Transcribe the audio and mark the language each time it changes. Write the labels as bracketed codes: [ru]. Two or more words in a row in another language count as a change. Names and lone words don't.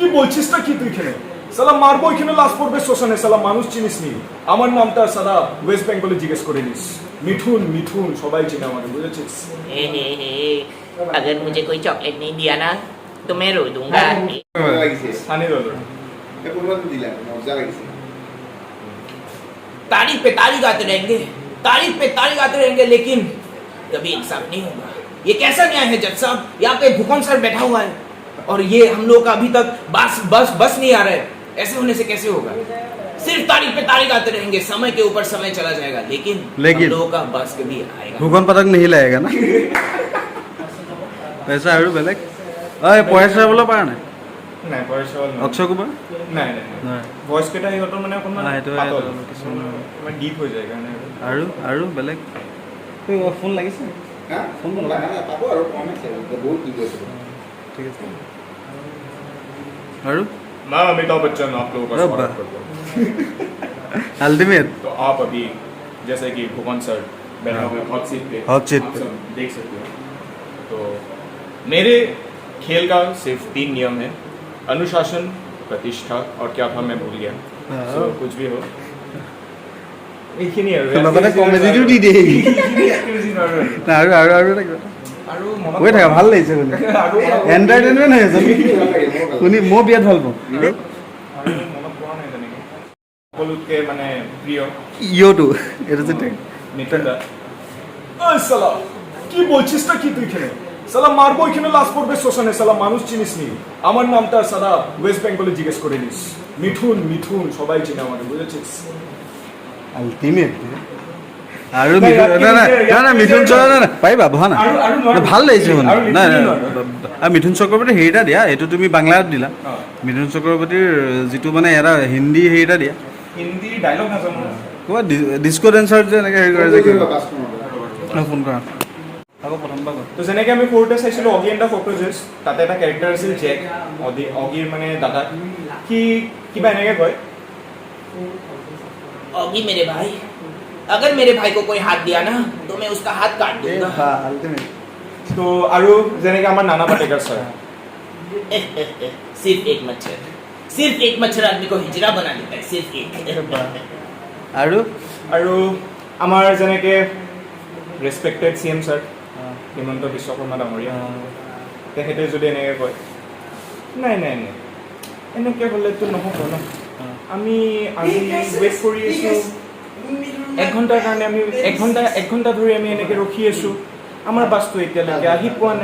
[bn] বলছিসটা কি তুই এখানে? সালা মারবো এখানে লাশ পড়বে শ্মশানে, সালা মানুষ চিনিস নি। আমার নামটা সালা ওয়েস্ট বেঙ্গলে জিজ্ঞেস করে নিস। মিঠুন মিঠুন সবাই চিনে আমাকে, বুঝেছিস? [hi] अगर मुझे कोई चॉकलेट नहीं दिया ना तो मैं रो दूंगा। সানি রোল तारीफ पे तारीफ आते रहेंगे, तारीफ पे तारीफ आते रहेंगे, लेकिन कभी इंसाफ नहीं होगा। ये कैसा न्याय है जज साहब? यहाँ पे भूकंप सर बैठा हुआ है और ये हम लोग का अभी तक बस नहीं आ रहा है। ऐसे होने से कैसे होगा? सिर्फ तारीख पे तारीख आते रहेंगे, समय के ऊपर समय चला जाएगा, लेकिन हम लोगों का बस कभी आएगा। भूकंप तक नहीं लाएगा ना पैसा [as] আৰু বেলেগ পইচা বোলে পাৰা নাই নাই পয়সা হল অক্ষয় কুমাৰ নাই নাই ভয়েস কেটা ইহঁতৰ মানে অকণমান পাতল, কিছুমান ডিপ হৈ যায় কাৰণে। আৰু বেলেগ ফোন লাগিছে ফোন পাব আৰু কম আছে বহুত কি কৈছে ঠিক আছে আৰু [hi] मैं अमिताभ बच्चन आप लोगों का स्वागत करता हूँ। अल्टीमेट तो आप अभी जैसे कि भुवन सर बैठे हुए [en] hot seat [hi] पे [en] hot seat [hi] आप सब देख सकते हो। तो मेरे खेल का सिर्फ 3 नियम है, अनुशासन, प्रतिष्ठा और क्या था मैं भूल गया। So, कुछ भी हो [as] কমেডিটো দি দিয়ে আৰু কৈ থাকা ভাল লাগিছে শুনি এণ্টাৰটেইনমেণ্ট হৈ আছে শুনি মই বিৰাট ভাল পাওঁ সকলোতকে মানে প্ৰিয় ইয়টো এটা যে [bn] মিঠুন দা। ওই সালা কি বলছিসটা কি তুই এখানে? সালা মারবো এখানে লাশ পড়বে শ্মশানে, সালা মানুষ চিনিস নি। আমার নামটা সালা ওয়েস্ট বেঙ্গলে জিজ্ঞেস করে নিস। মিঠুন মিঠুন সবাই চিনে আমাকে, বুঝেছিস? [as] আল্টিমেট আৰু মিথুন চক্ৰৱৰ্তী পাৰিবা বহা না ভাল লাগিছে শুনি নাই মিথুন চক্ৰৱৰ্তী হেৰি এটা দিয়া, এইটো তুমি বাংলাত দিলা। মিথুন চক্ৰৱৰ্তীৰ যিটো মানে এটা হিন্দী হেৰি এটা দিয়া, হিন্দী ডায়লগ নাজানো ক'ৰবাত ডিস্কো ডেন্সাৰ যে এনেকৈ হেৰি কৰে যে ফোন কৰা আকৌ প্ৰথমবাৰ তো যেনেকৈ আমি সৰুতে চাইছিলোঁ অগি এণ্ড দ্য কক্ৰচেছ, তাতে এটা কেৰেক্টাৰ আছিল জেক, অগিৰ মানে দাদা। সি কিবা এনেকৈ কয়, [hi] ऑगी मेरे भाई, अगर मेरे भाई को कोई हाथ दिया ना तो मैं उसका हाथ काट दूंगा। [as] তো আৰু যেনেকৈ আমাৰ নানা পাটেকাৰ ছাৰ, [hi] सिर्फ एक मच्छर आदमी को हिजड़ा बना देता है, सिर्फ एक। [as] আৰু আমাৰ যেনেকৈ ৰেচপেক্টেড CM ছাৰ হিমন্ত বিশ্ব শৰ্মা ডাঙৰীয়া, তেখেতে যদি এনেকৈ কয় নাই নাই নাই এনেকৈ হ'লেতো নহ'ব ন, আমি ৱেইট কৰি আছোঁ 1 ঘণ্টাৰ কাৰণে, আমি 1 ঘণ্টা ধৰি আমি এনেকৈ ৰখি আছোঁ, আমাৰ বাছটো এতিয়ালৈকে আহি পোৱা নাই।